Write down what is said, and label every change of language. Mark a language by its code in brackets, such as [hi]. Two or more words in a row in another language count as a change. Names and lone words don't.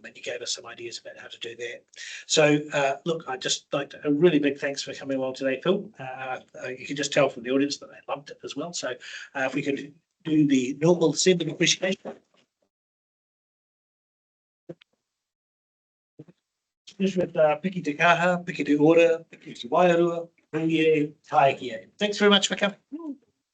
[en] And you gave us some ideas about how to do that. So look, I'd just like to, a really big thanks for coming along today, Phil. You can just tell from the audience that they loved it as well. So if we could do the normal sending appreciation. [mi] Finish with Piki Te Kaha, Piki Te Ora, Piki Te Wairua, [en] Thanks very much for coming.